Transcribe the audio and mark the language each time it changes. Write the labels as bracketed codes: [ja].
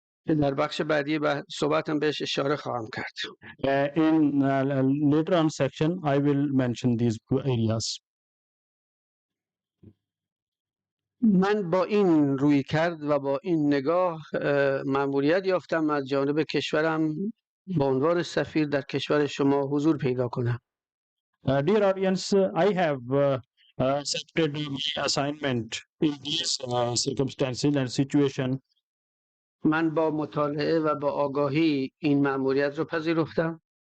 [fa] در بخش بعدی صحبتم بهش اشاره خواهم کرد. [en] In later on section, I will mention these areas. [fa] من با این رویکرد و با این نگاه مأموریت یافتم از جانب کشورم به عنوان سفیر در کشور شما حضور پیدا کنم. [en] Dear audience, I have accepted my assignment in these circumstances and situation. [fa] من با مطالعه و با آگاهی این مأموریت رو پذیرفتم.